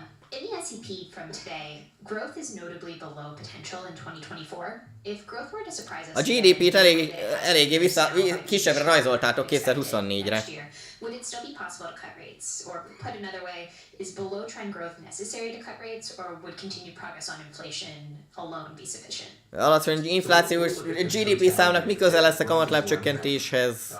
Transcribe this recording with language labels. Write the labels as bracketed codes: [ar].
[en] In the S&P from today, growth is notably below potential in 2024. If growth were to surprise us, [hu] A GDP-t eléggé kisebbre rajzoltátok 2024-re. [en] Would it still be possible to cut rates? Or put another way, is below trend growth necessary to cut rates, or would continued progress on inflation alone be sufficient? [hu] Alacsony inflációs GDP számnak mi köze lesz a kamatláb csökkentéshez?